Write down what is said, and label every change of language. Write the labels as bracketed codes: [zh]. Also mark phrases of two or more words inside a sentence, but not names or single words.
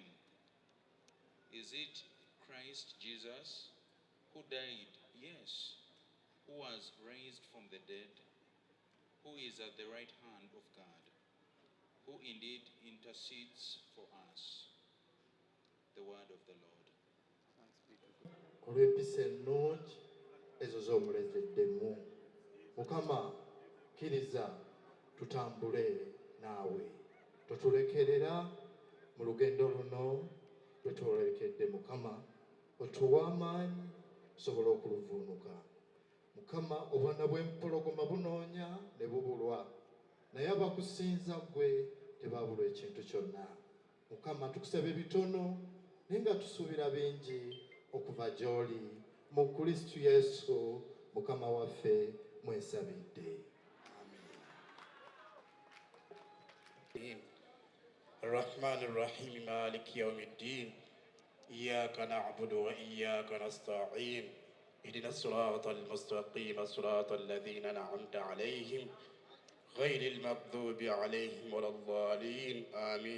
[en] Is it Christ Jesus who died? Yes. Who was raised from the dead? Who is at the right hand of God? Who indeed intercedes for us? The word of the Lord. [lg] Olw'empisa ennungi ezo z'omulezeddemu. Mukama kkiriza tutambule naawe, totulekerera mu lugendo luno lwetwolekedde. Mukama otuwa amaanyi tusobole okuluvuunuka. Mukama obwana bw'empologoma bunoonya ne bubulwa, naye abakusinza ggwe tebaabulwa ekintu kyonna. Mukama tukusaba ebitono naye nga tusuubira bingi okuva gy'oli mu Kristo Yesu Mukama waffe mwesabidde. [ar] الرحمن الرحيم مالك يوم الدين إياك نعبد وإياك نستعين اهدنا الصراط المستقيم صراط الذين أنعمت عليهم غير المغضوب عليهم ولا الضالين آمين.